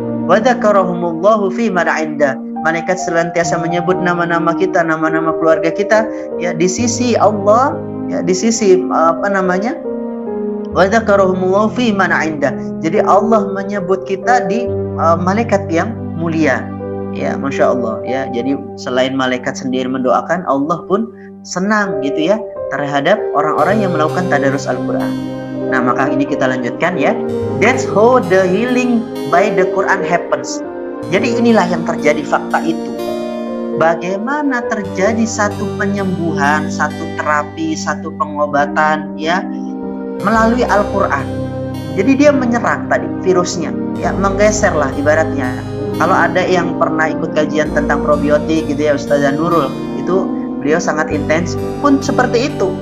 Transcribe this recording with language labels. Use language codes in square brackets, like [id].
[ar] Wa dzakarahumullahu fi man 'indah, [id] malaikat senantiasa menyebut nama-nama kita, nama-nama keluarga kita ya di sisi Allah, ya di sisi wa dzakarahumullahu fi man 'indah. Jadi Allah menyebut kita di malaikat yang mulia. Ya, Masya Allah ya. Jadi selain malaikat sendiri mendoakan, Allah pun senang gitu ya terhadap orang-orang yang melakukan tadarus Al-Quran. Nah, maka ini kita lanjutkan ya. [en] That's how the healing by the Quran happens. [id] Jadi inilah yang terjadi, fakta itu. Bagaimana terjadi satu penyembuhan, satu terapi, satu pengobatan ya melalui Al-Quran. Jadi dia menyerang tadi virusnya, ya menggeser lah ibaratnya. Kalau ada yang pernah ikut kajian tentang probiotik gitu ya, Ustazah Nurul, itu beliau sangat intens pun seperti itu.